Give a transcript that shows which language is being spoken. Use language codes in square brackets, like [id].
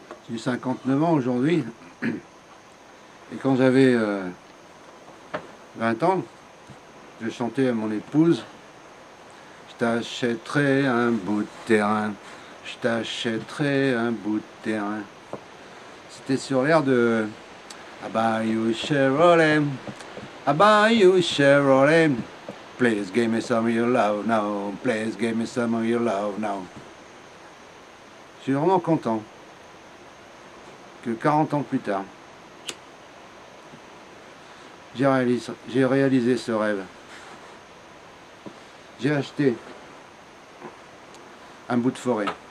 [fr] J'ai 59 ans aujourd'hui, et quand j'avais 20 ans, je chantais à mon épouse: je t'achèterai un bout de terrain, je t'achèterai un bout de terrain. C'était sur l'air de [en] I buy you Chevrolet, I buy you Chevrolet, please give me some of your love now, please give me some of your love now. [fr] Je suis vraiment content que 40 ans plus tard, j'ai réalisé ce rêve. J'ai acheté un bout de forêt.